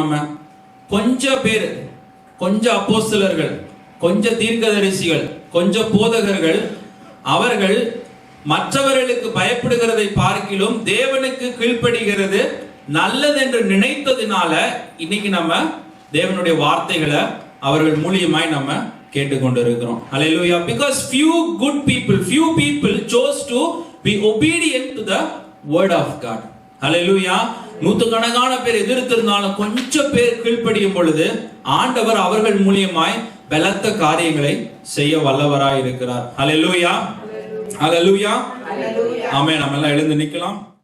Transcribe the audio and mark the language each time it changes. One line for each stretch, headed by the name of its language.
Tamil: நம்ம கொஞ்சம் பேர், கொஞ்சம் அப்போஸ்தலர்கள், கொஞ்சம் தீர்க்கதரிசிகள், கொஞ்சம் போதகர்கள், அவர்கள் மற்றவர்களுக்கு பயப்படுகிறதை பார்க்கிலும் தேவனுக்கு கீழ்ப்படுகிறது நல்லது என்று நினைத்ததினால இன்னைக்கு நம்ம தேவனுடைய வார்த்தைகளை அவர்கள் மூலியமாய் நம்ம கேட்டுக்கொண்டிருக்கிறோம்.
English: Hallelujah. Because few people chose to be obedient to the word of God. Hallelujah.
Tamil: நூற்றுக்கணக்கான பேர் எதிர்த்திருந்தாலும் கொஞ்சம் பேர் கீழ்ப்படியும் பொழுது ஆண்டவர் அவர்கள் மூலியமாய் பலத்த காரியங்களை செய்ய வல்லவராய் இருக்கிறார்.
English: Hallelujah. Hallelujah.
Tamil: ஆமென். நம்ம எல்லாம் எழுந்து நிக்கலாம்.